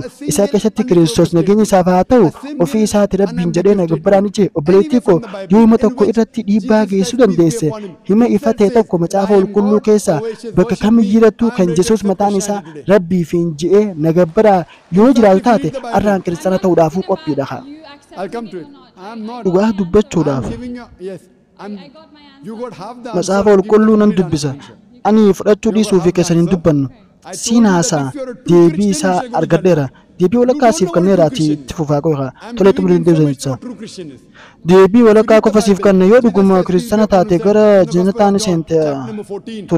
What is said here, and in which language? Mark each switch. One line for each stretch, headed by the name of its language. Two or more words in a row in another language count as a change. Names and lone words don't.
Oromo: Isa keessatti Kiristoos nageenya isaaf haa ta'u ofii isaati rabbiin jedhee na gabbaraan ije. Obboleettii koo yoo hima tokko irratti dhiibbaa geessuu dandeesse hima ifa ta'e tokko macaafa qulqulluu keessaa bakka kamiyyattuu kan Yesuus mataan isaa rabbiif hin je'ee na gabbaraa yoo jiraatu taate har'aan kiristaana ta'uudhaafuu qophiidha.
English: I'll come to it. I'm not.
Oromo: Dhugaa dubbachuudhaaf.
English: I'm giving you. Yes. You got half the
Oromo: Macaafa qulqulluu nan dubbisa. Ani fudhachuu dhiisuu fi keessan hin dubbannu. Siin haasaa deebii isaa argadheera. Deebii walakkaa siif kenneeraati itti fufaa qofa. Tole xumurii deebisanicha. Deebii walakkaa qofa siif kenne yoo dhuguma kiristaana taate gara jannataan seente ture.